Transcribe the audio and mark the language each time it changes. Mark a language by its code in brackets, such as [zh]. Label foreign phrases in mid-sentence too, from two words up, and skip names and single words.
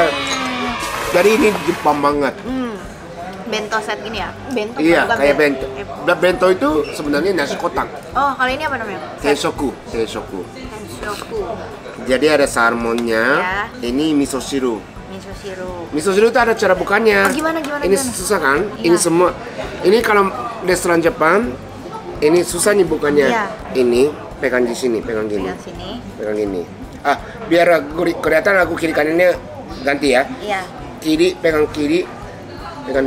[id] Jadi ini Jepang banget. Bento set gini ya? Bento Iya, bukan kayak bento. Bento itu sebenarnya nasi kotak. Oh, kalau ini apa namanya? Tenshoku. Tenshoku. Jadi ada salmonnya. Ya. Ini [ja] 味噌汁. 味噌汁. 味噌汁 [id] itu ada cara bukannya. Oh, gimana? Ini susah kan? Iya. Ini semua. Ini kalau restoran Jepang, ini susah nih bukannya. Iya. Ini pegang di sini, pegang gini. Yang sini. Pegang gini. Biar kelihatan aku kiri kanannya ganti ya. Iya. Kiri pegang kiri, pegang